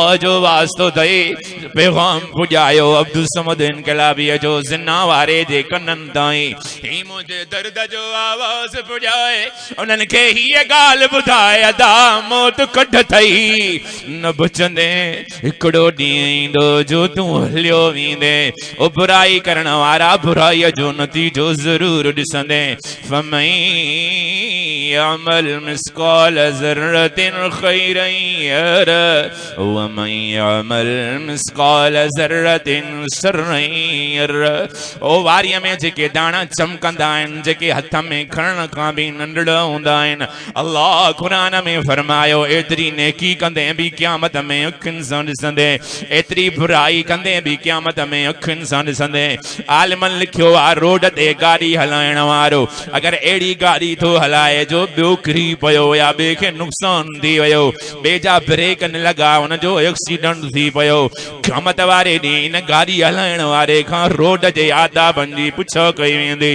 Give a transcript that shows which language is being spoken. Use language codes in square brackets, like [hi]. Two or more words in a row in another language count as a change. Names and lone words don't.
[sd] जो वास्तो अथई पैगाम पुॼायो अब्दुल समद इनकलाबीअ जो ज़िना वारे जे कननि ताईं ही मुंहिंजे दर्द जो आवाज़ पुॼाए उन्हनि खे हीअ ॻाल्हि बुधाए अदा मौत कढ थई न बचंदे हिकिड़ो ॾींहुं ईंदो जो तूं हलियो वेंदे ओ बुराई करण वारा बुराईअ जो नतीजो ज़रूरु ॾिसंदे फमई [ar] يعمل مثقال ذرة خيرا يره ومن يعمل مثقال ذرة شرا يره [sd] ओ वारीअ में जेके दाणा चमकंदा आहिनि जेके हथ में खणण खां बि नंढड़ा हूंदा आहिनि अल्लाह कुरान में फरमायो एतरी नेकी कंदे भी क़यामत में अखियुनि सां ॾिसंदे एतरी बुराई कंदे भी क़यामत में अखियुनि सां ॾिसंदे आलिमन लिखियो आहे रोड ते गाॾी हलाइण वारो अगरि अहिड़ी गाॾी थो हलाए जो जो ॿियो किरी पियो या ॿिए खे नुक़सान थी वियो, ॿिए जा ब्रेक न लॻा, हुनजो एक्सीडेंट थी पियो, क़यामत वारे ॾींहुं इन गाॾी हलाइण वारे खां रोड जे आदाबनि जी पुछ कई वेंदी।